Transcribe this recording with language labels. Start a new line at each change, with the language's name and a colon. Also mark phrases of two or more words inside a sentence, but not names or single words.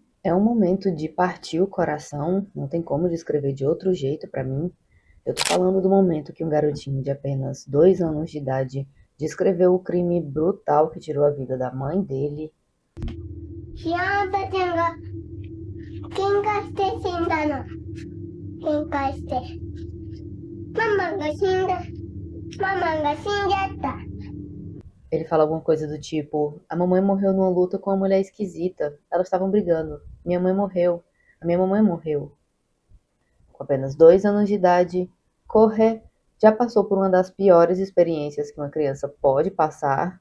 Portuguese: É um momento de partir o coração, não tem como descrever de outro jeito pra mim. Eu tô falando do momento que um garotinho de apenas 2 anos de idade descreveu o crime brutal que tirou a vida da mãe dele.
Japanese: 知らんばちゃんが喧嘩して死んだの。喧嘩してママが死んだ。ママが死んじゃった。
Portuguese: Ele fala alguma coisa do tipo: a mamãe morreu numa luta com uma mulher esquisita. Elas estavam brigando. Minha mãe morreu. A minha mamãe morreu. Com apenas 2 anos de idade, Corre já passou por uma das piores experiências que uma criança pode passar.